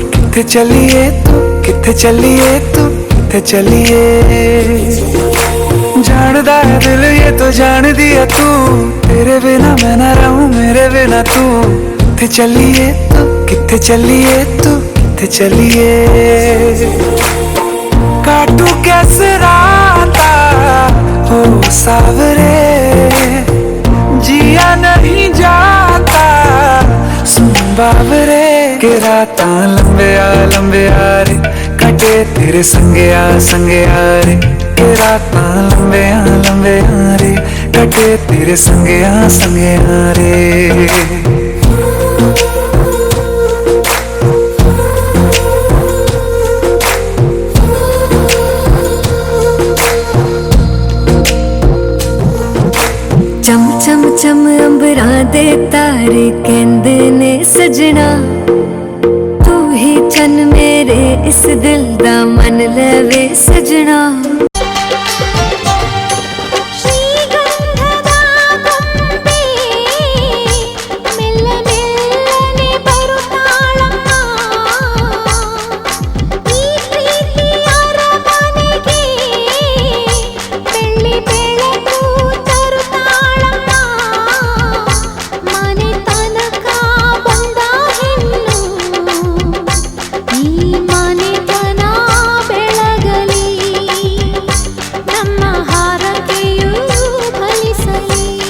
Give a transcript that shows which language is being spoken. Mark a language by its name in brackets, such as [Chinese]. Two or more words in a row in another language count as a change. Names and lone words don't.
[Punjabi] ਕਿਥੇ ਚਲਿਏ ਤੂੰ, ਕਿਥੇ ਚਲਿਏ ਤੂੰ, ਕਿਥੇ ਚਲਿਏ। ਜਾਣਦਾ ਹੈ ਦਿਲ ਯੇ ਤੋ ਜਾਨ ਦਿਆ ਤੂੰ, [Hindi] तेरे बिना मैं ना रहूं मेरे बिना तू। [Punjabi] ਕਿਥੇ ਚਲਿਏ ਤੂੰ, ਕਿਥੇ ਚਲਿਏ ਤੂੰ, ਕਿਥੇ ਚਲਿਏ। [Hindi] काटू कैसे राता हो सावरे, जिया नहीं जाता सुन बावरे। के रात लंबे आ रे, कटे तेरे संगे आ रे। के रात लंबे आ रे, कटे तेरे संगे आ रे। [Punjabi] ਚਮ ਚਮ ਚਮ ਅੰਬਰਾਂ ਦੇ ਤਾਰੇ ਕਹਿੰਦੇ ਨੇ ਸੱਜਣਾ, ਤੂੰ ਹੀ ਚੰਨ ਮੇਰੇ ਇਸ ਦਿਲ ਦਾ ਮਨ ਲਵੇ ਸੱਜਣਾ। [Kannada] ಶ್ರೀಗಂಧದ ಗೊಂಬೆ ಮೆಲ್ಲ ಮೆಲ್ಲನೆ ಬರುತ್ತಾಳಮ್ಮ, ಈ ಪ್ರೀತಿಯ ಅರಮನೆಗೆ ಬೆಳ್ಳಿ ಬೆಳಕು ತರುತ್ತಾಳಮ್ಮ, ಮನೆ ತನಕ ಬಂದ ಹೆಣ್ಣು ಈ ಮನೆತನ ಬೆಳಗಲಿ, ನಮ್ಮ ಹಾರಕೆಯೂ ಫಲಿಸಲಿ.